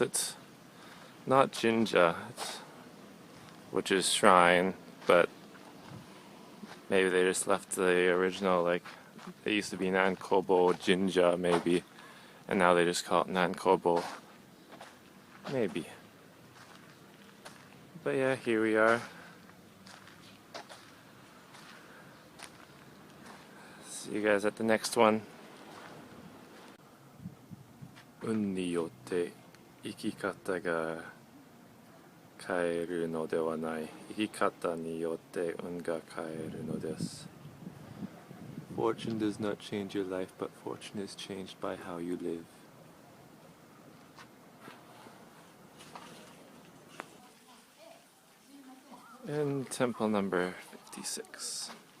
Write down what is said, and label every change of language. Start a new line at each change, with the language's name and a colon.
English: It's not jinja, which is shrine, but maybe they just left the original, like, it used to be Nankobo Jinja, maybe, and now they just call it Nankobo. Maybe. But yeah, here we are. See you guys at the next one.
Japanese: 運によって生き方が変えるのではない。生き方によって運が変えるのです。
English: Fortune does not change your life, but fortune is changed by how you live. And temple number 56.